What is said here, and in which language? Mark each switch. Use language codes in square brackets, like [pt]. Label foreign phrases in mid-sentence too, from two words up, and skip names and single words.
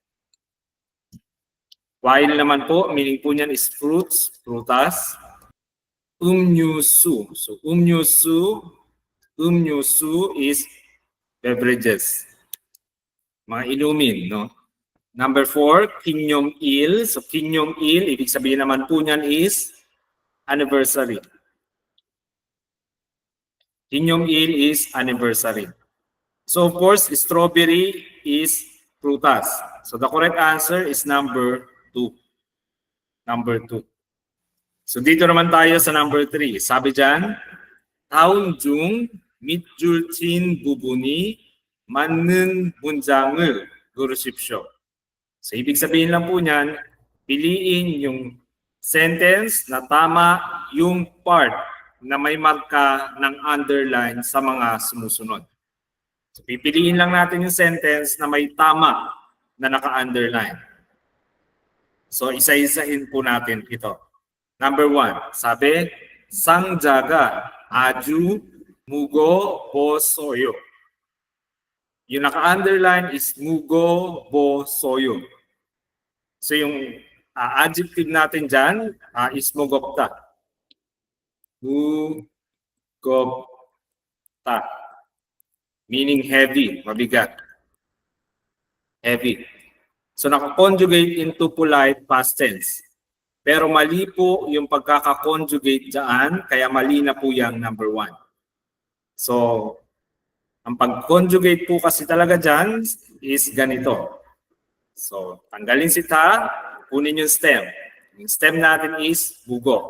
[tl] While naman po, meaning po niyan [en] is fruits, [tl] prutas. [en] 음료수. So 음료수 is beverages. [tl] Mga inumin, no? Number 4, 기념일. So 기념일, ibig sabihin naman po niyan [en] is anniversary. 기념일 is anniversary. So of course, strawberry is prutas. So the correct answer is number 2. Number 2. [tl] So dito naman tayo sa number 3. Sabi dyan, [ko] 다음 중 밑줄친 부분이 맞는 문장을 고르십시오. [tl] So ibig sabihin lang po niyan, piliin yung sentence na tama yung part na may marka ng underline sa mga sumusunod. So pipiliin lang natin yung sentence na may tama na naka-underline. So isa-isahin po natin ito. Number 1, sabi, [ko] 상자가 아주 무거워서요. [tl] Yung naka-underline is 무거워서요. So yung adjective natin dyan is 무겁다. [ko] 무겁다. [en] Meaning heavy, mabigat. Heavy. So naka-conjugate into polite past tense. [tl] Pero mali po yung pagkaka-conjugate dyan, kaya mali na po yung number 1. So, ang pag-conjugate po kasi talaga dyan is ganito. So, tanggalin si ta, kunin yung stem. Yung stem natin is bugo.